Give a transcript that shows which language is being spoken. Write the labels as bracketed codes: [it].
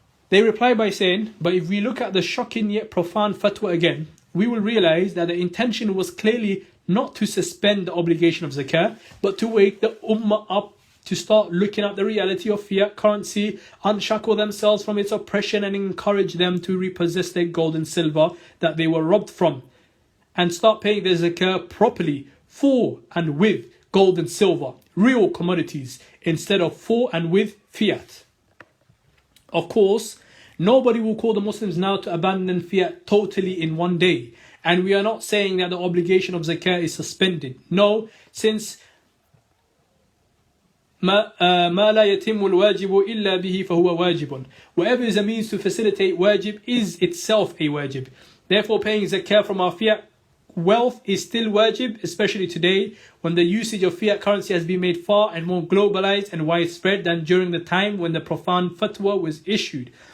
[en] They reply by saying, but if we look at the shocking yet profound fatwa again, we will realize that the intention was clearly not to suspend the obligation of zakah, but to wake the ummah up to start looking at the reality of fiat currency, unshackle themselves from its oppression and encourage them to repossess their gold and silver that they were robbed from, and start paying their zakah properly for and with gold and silver, real commodities, instead of for and with fiat. Of course, nobody will call the Muslims now to abandon fiat totally in one day. And we are not saying that the obligation of zakah is suspended. No, since [ar] ما لا يتم الواجب إلا به فهو واجب. [en] Whatever is a means to facilitate wajib is itself a wajib. Therefore, paying zakah from our fiat wealth is still wajib, especially today when the usage of fiat currency has been made far and more globalized and widespread than during the time when the profound fatwa was issued.